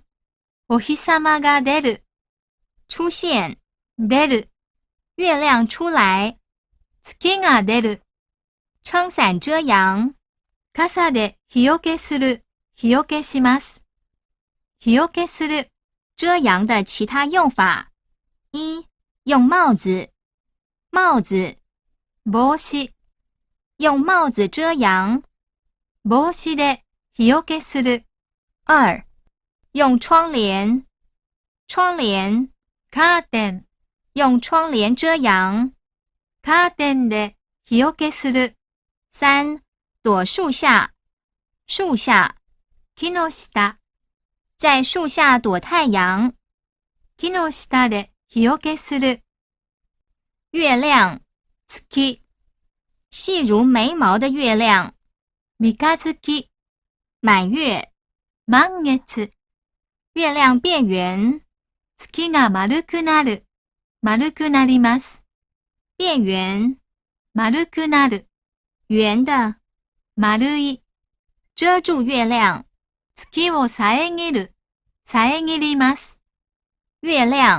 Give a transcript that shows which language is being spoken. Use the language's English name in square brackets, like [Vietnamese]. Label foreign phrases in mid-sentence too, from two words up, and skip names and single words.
[Japanese] お日様が出る。 [Chinese] 出現。 [Japanese] 出る。 [Chinese] 月亮出來。 [Japanese] 月が出る。 [Chinese] 撐傘遮陽。 [Japanese] 傘で日よけする。日よけします。日よけする。 [Chinese] 遮陽的其他用法。一、用帽子。帽子。 [Japanese] 帽子。 [Chinese] 用帽子遮陽。 [Japanese] 帽子で日よけする。 [Chinese] 二、用窗簾。窗簾。 [Japanese] カーテン。 [Chinese] 用窗簾遮陽。 [Japanese] カーテンで日よけする。 [Chinese] 三、躲樹下。樹下。 [Japanese] 木の下。 [Chinese] 在樹下躲太陽。 [Japanese] 木の下で日よけする。 [Chinese] 月亮。 [Japanese] 月。 [Chinese] 細如眉毛的月亮。 [Japanese] 三日月。 [Chinese] 滿月。 [Japanese] 満月。 [Chinese] 月亮變圓。 [Japanese] 月が丸くなる。丸くなります。 [Chinese] 變圓。 [Japanese] 丸くなる。 [Chinese] 圓的。 [Japanese] 丸い。 [Chinese] 遮住月亮。 [Japanese] 月を遮る。遮ります。 [Chinese] 月亮。